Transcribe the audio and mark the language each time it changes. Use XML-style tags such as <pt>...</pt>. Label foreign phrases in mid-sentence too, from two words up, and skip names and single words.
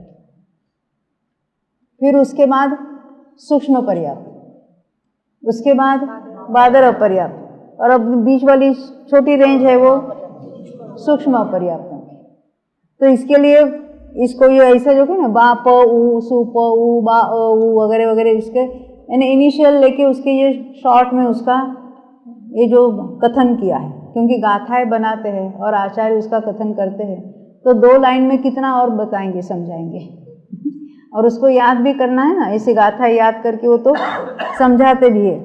<hi>फिर उसके बाद सूक्ष्म पर्याप्त, उसके बाद बादर अपर्याप्त, और अब बीच वाली छोटी रेंज है वो सूक्ष्म अपर्याप्त। तो इसके लिए इसको ये ऐसा जो है ना बा प उ सु प उ बा उ वगैरह वगैरह, इसके यानी इनिशियल लेके उसके ये शॉर्ट में उसका ये जो कथन किया है, क्योंकि गाथाएं बनाते हैं और आचार्य उसका कथन करते हैं, तो 2 लाइन में कितना और बताएंगे, समझाएंगे, और उसको याद भी करना है ना, ऐसी गाथा याद करके वो तो समझाते भी है।</hi>